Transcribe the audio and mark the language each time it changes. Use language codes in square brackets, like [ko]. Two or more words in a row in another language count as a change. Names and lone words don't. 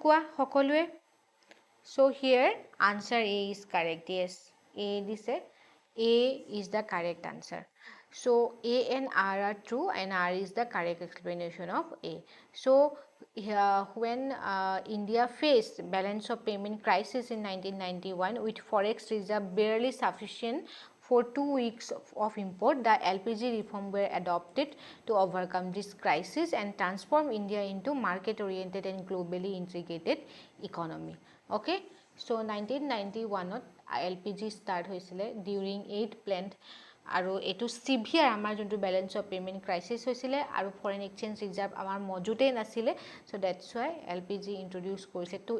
[as] কোৱা সকলোৱে [en] so here answer A is correct yes A দিছে A is the correct answer so A and R are true and R is the correct explanation of A so when India faced balance of payment crisis in 1991 with forex reserve barely sufficient for 2 weeks of import, the LPG reform were adopted to overcome this crisis and transform India into market-oriented and globally integrated economy. Okay, so 1991 LPG start [as] hoisile [en] during 8 plant [as] আৰু এটো সিভিয়ার আমাৰ যোনটো [en] balance of payment crisis [as] হৈছিলে আৰু [en] foreign exchange reserve [as] আমাৰ মজুতে নাছিলে [en] so that's why LPG introduce [as] কৰিছে টু